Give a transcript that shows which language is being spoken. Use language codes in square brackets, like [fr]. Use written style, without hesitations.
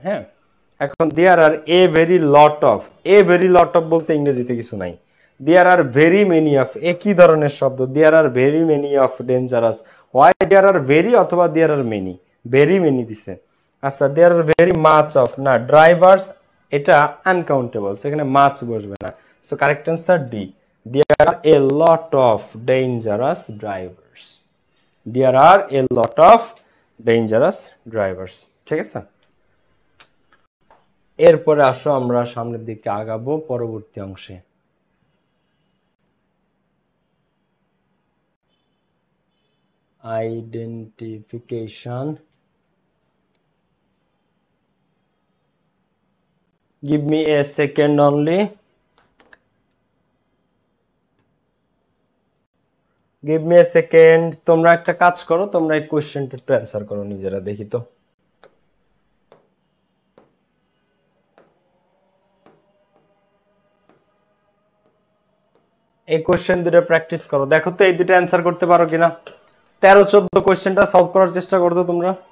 [en] হ্যাঁ, এখন there are a very lot of, a very lot of [bn] বলতে ইংরেজিতে কিছু নাই। [en] there are very many of, [bn] একই ধরনের শব্দ। [en] There are very many of dangerous, why there are very অথবা there are many, very many দিছে। [bn] আচ্ছা, [en] there are very much of, [bn] না ড্রাইভার্স এটা আনকাউন্টেবল, সেখানে মাছ বসবে না। [en] so correct answer D, there are a lot of dangerous drivers, there are a lot of dangerous drivers, [bn] ঠিক আছে? এরপরে আসো আমরা সামনের দিকে আগাবো পরবর্তী অংশে। [en] Identification, give me a second only, give me a second। [bn] তোমরা একটা কাজ করো, তোমরা এই কোশ্চেনটা একটু অ্যান্সার করো নিজেরা, দেখি তো। এই কোশ্চেন দুটো প্র্যাকটিস করো, দেখো তো এই দুটো অ্যান্সার করতে পারো কিনা। 13-14 কোশ্চেনটা সলভ করার চেষ্টা করো তো তোমরা।